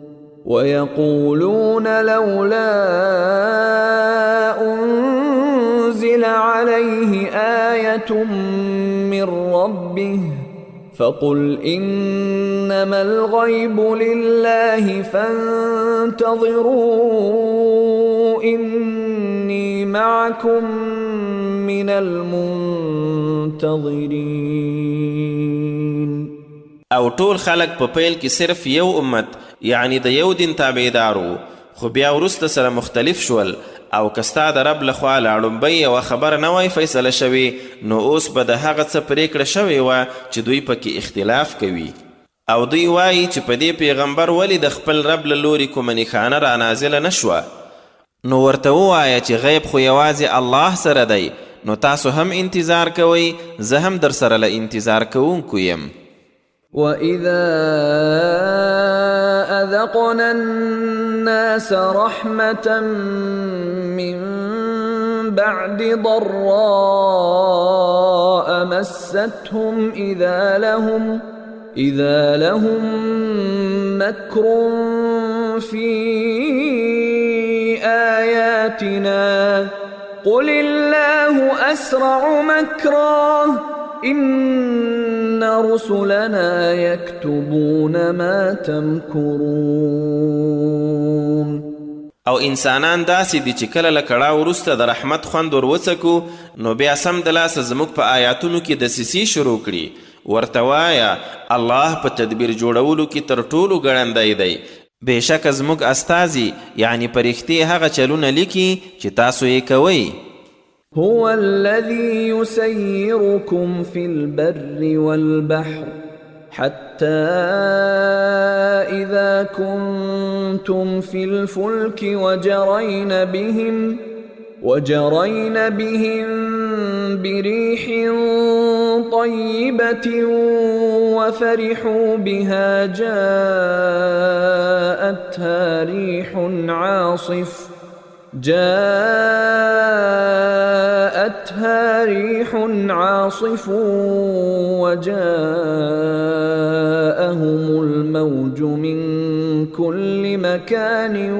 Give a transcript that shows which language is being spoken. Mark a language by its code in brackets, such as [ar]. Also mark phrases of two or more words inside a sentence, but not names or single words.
[ar] ويقولون لولا أنزل عليه آية من ربه فقل إنما الغيب لله فانتظروا إني معكم من المنتظرين. [ps] او ټول خلق په پیل کې صرف یو امت یعنی د یو دین تابعدارو، خو بیا وروسته سره مختلف شول. او که ستا د رب لخوا له لومبۍ یوه خبره نه وای فیصله شوې نو اوس به د هغه څه پرېکړه شوې وه چې دوی پکې اختلاف کوي. او دوی وایي چې په دې پیغمبر ولې د خپل رب له لورې کومه نښانه رانازله نه شوه. نو ورته ووایه چې غیب خو یوازې الله سره دی، نو تاسو هم انتظار کوئ، زه هم در سره له انتظار کوونکو یم. [ar] وَإِذَا أَذَقْنَا النَّاسَ رَحْمَةً مِّن بَعْدِ ضَرَّاءَ مَسَّتْهُمْ إِذَا لَهُم مَّكْرٌ فِي آيَاتِنَا قُلِ اللَّهُ أَسْرَعُ مَكْرًا إن رسلنا يكتبون ما تمكرون. [ps] او انسانان داسې دي چې کله له کړاو وروسته د رحمت خوند ور وڅکو نو بیا سم د لاسه زموږ په آیاتونو کې دسیسې شروع کړي. ورته وایه الله په تدبیر جوړولو کې تر ټولو ګړندی دی. بېشکه زموږ استازي یعنی پرښتې هغه چلونه لیکي چې تاسو یې کوئ. [ar] هو الذي يسيركم في البر والبحر حتى إذا كنتم في الفلك وجرين بهم بريح طيبة وفرحوا بها جاءتها ريح عاصف وجاءهم الموج من كل مكان